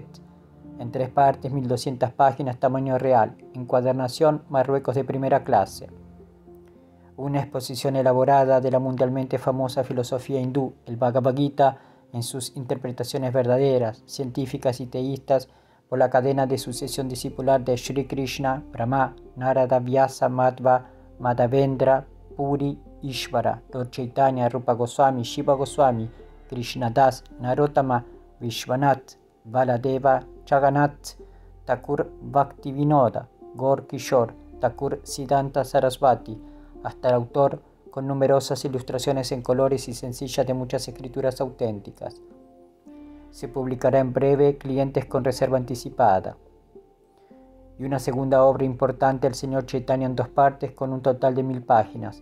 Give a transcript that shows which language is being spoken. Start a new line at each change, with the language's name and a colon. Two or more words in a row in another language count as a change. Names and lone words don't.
Spanish: En 3 partes, 1200 páginas, tamaño real, encuadernación, Marruecos de primera clase. Una exposición elaborada de la mundialmente famosa filosofía hindú, el Bhagavad Gita, en sus interpretaciones verdaderas, científicas y teístas, por la cadena de sucesión discipular de Sri Krishna, Brahma, Narada, Vyasa, Madhva, Madhavendra, Puri, Ishvara, Lord Chaitanya, Rupa Goswami, Shiva Goswami, Krishnadas, Narottama, Vishwanath, Baladeva, Jagannath, Thakur Bhaktivinoda, Gaur Kishore, Thakur Siddhanta Sarasvati, hasta el autor, con numerosas ilustraciones en colores y sencillas de muchas escrituras auténticas. Se publicará en breve, clientes con reserva anticipada. Y una segunda obra importante, el Señor Chaitanya, en 2 partes, con un total de 1000 páginas.